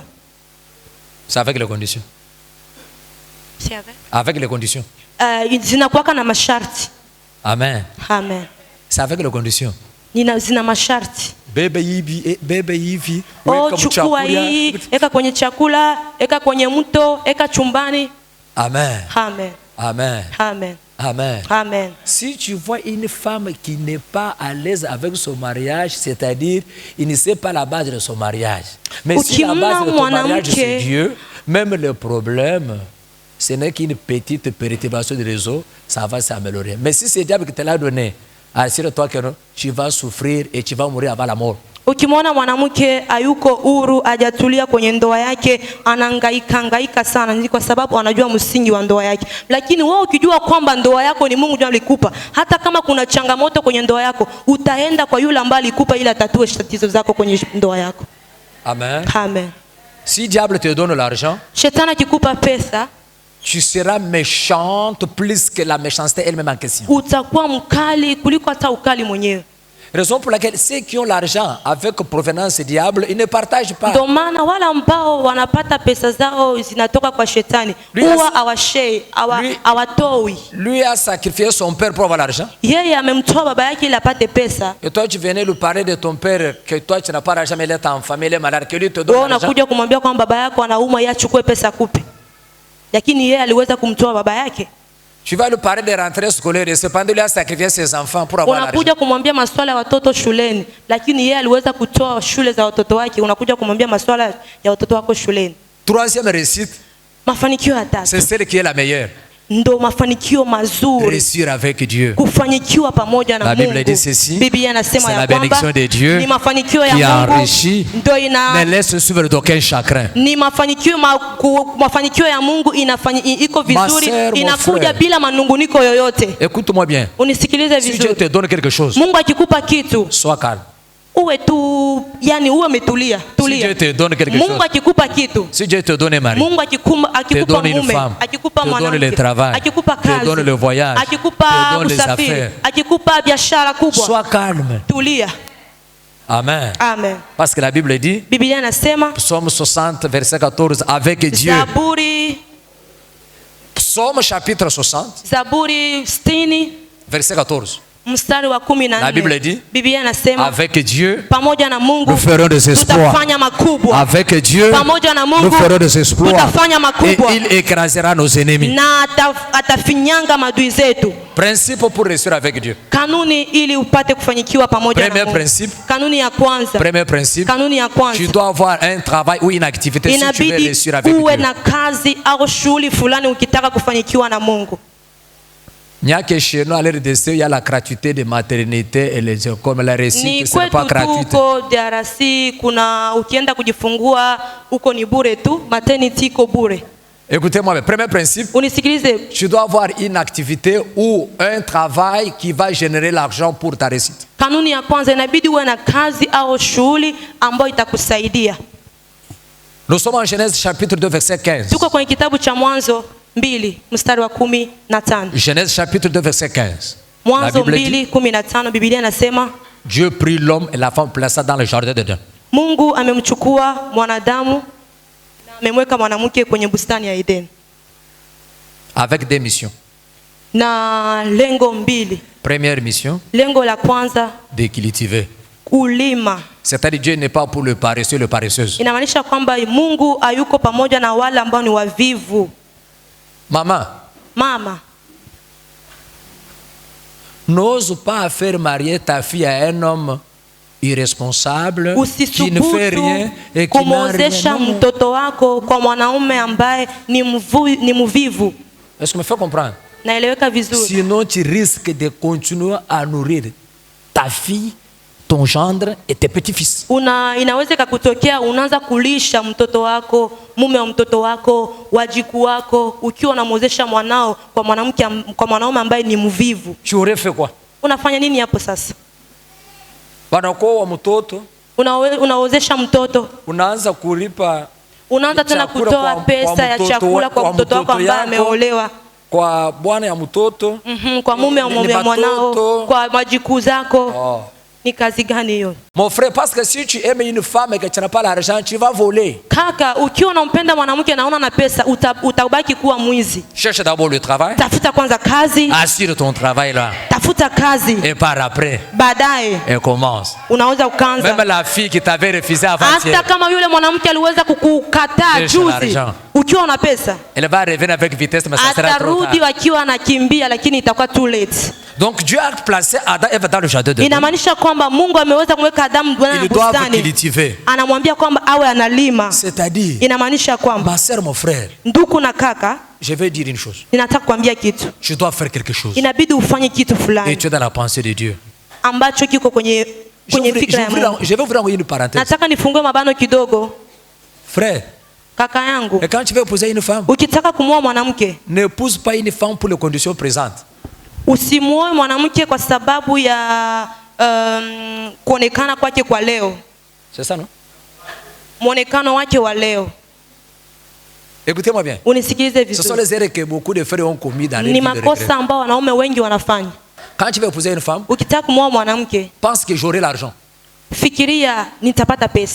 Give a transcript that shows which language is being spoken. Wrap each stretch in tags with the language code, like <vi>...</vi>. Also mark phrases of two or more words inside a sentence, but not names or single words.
<fr>C'est avec les conditions. C'est avec? Avec les conditions.</fr> <sw>Zinakuwaka na masharti. Amen. Amen.</sw> <fr>C'est avec les conditions.</fr> <sw>Zina masharti. Bebe hivi. Chukua hii, eka kwenye chakula, eka kwenye mto, eka chumbani. Amen. Amen. Amen. Amen. Amen. Amen.</sw> <fr>Si tu vois une femme qui n'est pas à l'aise avec son mariage, c'est-à-dire il ne sait pas la base de son mariage. Mais si la base de ton mariage c'est Dieu, même le problème, ce n'est qu'une petite perturbation de réseau, ça va s'améliorer. Mais si c'est Dieu qui te l'a donné, assure-toi que tu vas souffrir et tu vas mourir avant la mort.</fr> <sw>Ukimwona mwanamke hayuko huru, hajatulia kwenye ndoa yake, anahangaika sana, ni kwa sababu anajua msingi wa ndoa yake. Lakini wewe ukijua kwamba ndoa yako ni Mungu ndiye alikupa, hata kama kuna changamoto kwenye ndoa yako, utaenda kwa yule ambaye alikupa ili atatue tatizo zako kwenye ndoa yako. Amen. Amen.</sw> <fr>Si diable te donne l'argent,</fr> <sw>shetani akikupa pesa,</sw> <fr>tu seras méchante plus que la méchanceté elle-même en question.</fr> <sw>Utakuwa mkali kuliko hata ukali mwenyewe.</sw> <fr>Raison pour laquelle ceux qui ont l'argent avec provenance diable, ils ne partagent pas.</fr> <sw>Ndio maana wale ambao wanapata pesa zao zinatoka kwa shetani huwa hawashare, hawatoi.</sw> <fr>Lui a sacrifié son père pour avoir l'argent.</fr> <sw>Yeye amemtoa baba yake ili apate pesa.</sw> <fr>Et toi tu venais lui parler de ton père que toi tu n'as pas l'argent mais il est en famille, il est malade, que lui te donne l'argent.</fr> <sw>Unakuja kumwambia kwamba baba yako anaumwa, yeye achukue pesa kupe. Lakini yeye aliweza kumtoa baba yake.</sw> <fr>Tu vas lui parler de rentrée scolaire et cependant lui a sacrifié ses enfants pour avoir l'argent.</fr> <sw>Unakuja kumwambia masuala ya watoto shuleni, lakini yeye aliweza kutoa shule za watoto wake. Unakuja kumwambia masuala ya watoto wako shuleni.</sw> <fr>Troisième réussite.</fr> <sw>Mafanikio ya tatu.</sw> <fr>C'est celle qui est la meilleure.</fr> <sw>Ndo mafanikio mazuri.</sw> <fr>Réussir avec Dieu.</fr> <sw>Kufanikiwa pamoja na Mungu.</sw> <fr>La Bible dit ceci.</fr> <sw>Biblia inasema ya kwamba ni mafanikio ya Mungu ndo</sw> <fr>ne laisse suivre d'aucun chagrin.</fr> <sw>Ni mafanikio ya Mungu iko vizuri, inakuja bila manunguniko yoyote.</sw> <fr>Écoute-moi bien.</fr> <sw>Unisikilize vizuri.</sw> <fr>Si Dieu te donne quelque chose,</fr> <sw>Mungu akikupa kitu,</sw> <fr>sois calme.</fr> <sw>Uwe tu, yani uwe umetulia, tulia.</sw> <fr>Si Dieu te donne quelque chose,</fr> <sw>Mungu akikupa kitu,</sw> <fr>si Dieu te donne un mari,</fr> <sw>Mungu akikupa mume, akikupa mwanamke,</sw> <fr>le travail,</fr> <sw>akikupa kazi,</sw> <fr>te donne le voyage,</fr> <sw>akikupa usafiri, akikupa biashara kubwa,</sw> <fr>sois calme,</fr> <sw>tulia. Amen. Amen.</sw> <fr>Parce que la Bible dit,</fr> <sw>Biblia inasema,</sw> <fr>Psaume 60 verset 14, avec Dieu.</fr> <sw>Zaburi,</sw> <fr>Psaume chapitre 60,</fr> <sw>Zaburi 60</sw> <fr>verset 14.</fr> <sw>Mstari wa 14.</sw> <fr>La Bible dit,</fr> <sw>Biblia inasema,</sw> <fr>avec Dieu,</fr> <sw>pamoja na Mungu</sw> <fr>nous ferons des exploits.</fr> <sw>Tutafanya makubwa.</sw> <fr>Avec Dieu,</fr> <sw>pamoja na Mungu,</sw> <fr>nous ferons des exploits.</fr> <sw>Tutafanya makubwa.</sw> <fr>Et il écrasera nos ennemis.</fr> <sw>Na atafinyanga madui zetu.</sw> <fr>Principe pour réussir avec Dieu.</fr> <sw>Kanuni ili upate kufanyikiwa pamoja na Mungu.</sw> <fr>Principe.</fr> <sw>Kanuni ya kwanza.</sw> <fr>Premier principe.</fr> <sw>Kanuni ya kwanza.</sw> <fr>Tu dois avoir un travail ou une activité si tu veux réussir avec Dieu.</fr> <sw>Uwe na kazi au shughuli fulani ukitaka kufanyikiwa na Mungu.</sw> <fr>Il y a que chez nous à l'heure d'essai, il y a la gratuité de maternité et les comme la réussite c'est pas gratuite.</fr> <sw>Huko DRC kuna ukienda kujifungua huko ni bure tu, maternity iko bure.</sw> <fr>Écoutez-moi, le premier principe,</fr> <sw>unisikilize.</sw> <fr>Tu dois avoir une activité ou un travail qui va générer l'argent pour ta réussite.</fr> <sw>Kanuni ya kwanza inabidi uwe na kazi au shughuli ambayo itakusaidia.</sw> <fr>Nous sommes en Genèse chapitre 2 verset 15.</fr> <sw>Tuko kwenye kitabu cha Mwanzo 2 mstari wa 15.</sw> <fr>Genèse chapitre 2 verset 15.</fr> <sw>Mwanzo 2:15 Biblia inasema,</sw> <fr>Dieu prit l'homme et la femme plaça dans le jardin d'Éden.</fr> <sw>Mungu amemchukua mwanadamu na amemweka mwanamke kwenye bustani ya Eden.</sw> <fr>Avec des missions.</fr> <sw>Na lengo mbili.</sw> <fr>Première mission.</fr> <sw>Lengo la kwanza,</sw> <fr>de cultiver.</fr> <sw>Kulima.</sw> <fr>C'est-à-dire Dieu n'est pas pour le paresseux, le paresseuse.</fr> <sw>Inamaanisha kwamba Mungu hayuko pamoja na wale ambao ni wavivu.</sw> <fr>Mama, n'ose pas faire marier ta fille à un homme irresponsable qui ne fait rien et qui n'a rien.</fr> <sw>Mtoto wako kwa mwanaume ambaye ni mvivu.</sw> <fr>Est-ce que me fait comprendre?</fr> <sw>Naeleweka vizuri.</sw> <fr>Sinon tu risques de continuer à nourrir ta fille, ton gendre et tes petits-fils.</fr> <sw>Inaweza kutokea unaanza kulisha mtoto wako, mume wa mtoto wako, wajiku wako, ukiwa unamwozesha mwanao kwa mwanamke, kwa mwanaume ambaye ni mvivu.</sw> <fr>Tu aurais fait quoi?</fr> <sw>Unafanya nini hapo sasa? Wanakuwa mtoto, unaozesha mtoto, unaanza kulipa, unaanza tena kutoa pesa ya chakula kwa mtoto wako ambaye ameolewa, kwa bwana ya mtoto, kwa mume wa mwanao, kwa majiku zako. Ni kazi gani hiyo?</sw> <fr>Mon frère, parce que si tu aimes une femme et que tu n'as pas l'argent, tu vas voler.</fr> <sw>Kaka, ukiwa unampenda mwanamke na una pesa, utabaki kuwa mwizi.</sw> <fr>Cherche d'abord le travail.</fr> <sw>Tafuta kwanza kazi.</sw> <fr>Assure ton travail là.</fr> <sw>Tafuta kazi.</sw> <fr>Et par après.</fr> <sw>Baadaye.</sw> <fr>Et commence.</fr> <sw>Unaweza ukaanza.</sw> <fr>Même la fille qui t'avait refusé avant-hier.</fr> <sw>Hata kama yule mwanamke aliweza kukukataa juzi. Ukiwa una pesa.</sw> <fr>Elle va revenir avec vitesse mais ça sera trop tard.</fr> <sw>Atarudi wakiwa anakimbia lakini itakuwa</sw> <en>too late.</en> <fr>Donc Dieu a placé Adam et Ève dans le jardin de Dieu.</fr> <sw>Inamaanisha kwamba Mungu ameweza kumweka Adamu ndani ya bustani. Anamwambia kwamba awe analima.</sw> <fr>C'est-à-dire,</fr> <sw>inamaanisha kwamba,</sw> <fr>ma sœur, mon frère,</fr> <sw>ndugu na kaka,</sw> <fr>je vais dire une chose.</fr> <sw>Ninataka kuambia kitu.</sw> <fr>Tu dois faire quelque chose.</fr> <sw>Inabidi ufanye kitu fulani.</sw> <fr>Et tu es dans la pensée de Dieu.</fr> <sw>Ambacho kiko kwenye fikra ya Mungu.</sw> <fr>Je vais vous envoyer une parenthèse.</fr> <sw>Nataka nifungue mabano kidogo.</sw> <fr>Frère,</fr> <sw>kaka yangu,</sw> <fr>et quand tu veux épouser une femme,</fr> <sw>ukitaka kumuoa mwanamke,</sw> <fr>n'épouse pas une femme pour les conditions présentes.</fr> <sw>Usimuoe mwanamke kwa sababu ya kuonekana kwake kwa leo.</sw> <fr>C'est ça, non?</fr> <sw>Muonekano wake wa leo.</sw> <fr>Écoutez-moi bien.</fr> <sw>Unisikilize vizuri.</sw> <fr>Ce sont les erreurs que beaucoup de frères ont commis dans leur vie.</fr> <sw>Ni makosa ambao wanaume wengi wanafanya.</sw> <fr>Quand tu vas épouser une femme,</fr> <sw>ukitaka kumwoa mwanamke,</sw> <fr>pense que j'aurai l'argent.</fr> <sw>fikiria nitapata pesa.</sw>